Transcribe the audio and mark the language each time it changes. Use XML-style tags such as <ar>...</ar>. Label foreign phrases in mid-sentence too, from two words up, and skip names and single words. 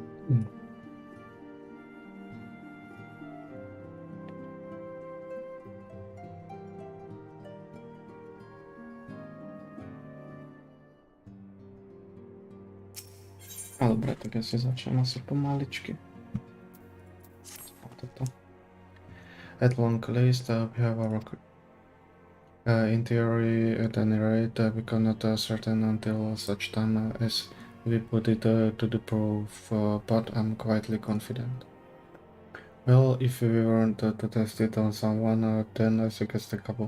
<sk>A dobre, tak ja si začnem asi pomaličky. Toto.</sk> <en>At long least, we have our... in theory, at any rate, we cannot certain until such time as we put it to the proof, but I'm quietly confident. Well, if we weren't to test it on someone, then I suggest a couple.</en>